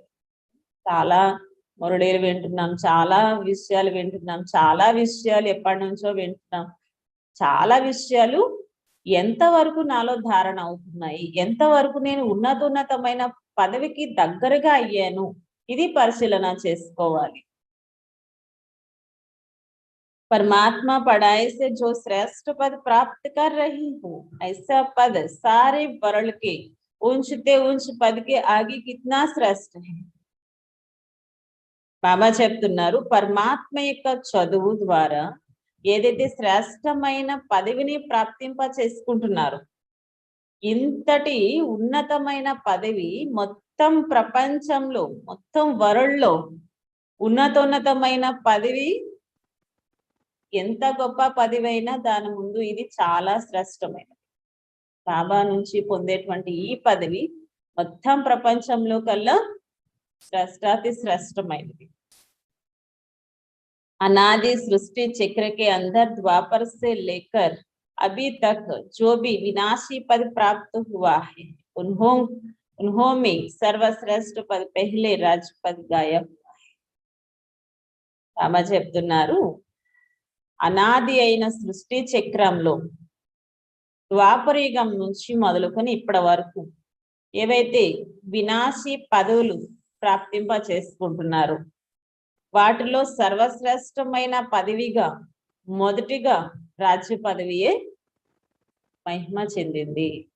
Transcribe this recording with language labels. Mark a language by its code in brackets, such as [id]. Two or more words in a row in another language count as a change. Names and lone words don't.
[te] చాలా మురళీలు వింటున్నాం, చాలా విషయాలు వింటున్నాం, చాలా విషయాలు ఎప్పటి నుంచో వింటున్నాం, చాలా విషయాలు ఎంతవరకు నాలో ధారణ అవుతున్నాయి, ఎంతవరకు నేను ఉన్నతమైన పదవికి దగ్గరగా అయ్యాను, ఇది పరిశీలన చేసుకోవాలి. [hi] परमात्मा पढ़ाई से जो श्रेष्ठ पद प्राप्त कर रही हूँ, ऐसा पद सारे वर्ल्ड के ऊंचते ऊंच पद के आगे कितना श्रेष्ठ है. [te] బాబా చెప్తున్నారు, పరమాత్మ యొక్క చదువు ద్వారా ఏదైతే శ్రేష్టమైన పదవిని ప్రాప్తింప చేసుకుంటున్నారు, ఇంతటి ఉన్నతమైన పదవి మొత్తం ప్రపంచంలో, మొత్తం వరల్డ్ లో ఉన్నతమైన పదవి ఎంత గొప్ప పదవైనా దాని ముందు ఇది చాలా శ్రేష్టమైనది. బాబా నుంచి పొందేటువంటి ఈ పదవి మొత్తం ప్రపంచంలో కల్లా శ్రేష్టాతి శ్రేష్టమైనది. [hi] अनादि सृष्टि चक्र के अंदर द्वापर से लेकर अभी तक जो भी विनाशी पद प्राप्त हुआ है, उन्हों में सर्वश्रेष्ठ पद पहले राज पद गायब हुआ है. [te] బాబా చెప్తున్నారు, అనాది అయిన సృష్టి చక్రంలో ద్వాపరయుగం నుంచి మొదలుకొని ఇప్పటి వరకు ఏవైతే వినాశీ పదవులు ప్రాప్తింప చేసుకుంటున్నారు, వాటిలో సర్వశ్రేష్టమైన పదవిగా మొదటిగా రాజ్య పదవియే మహిమ చెందింది.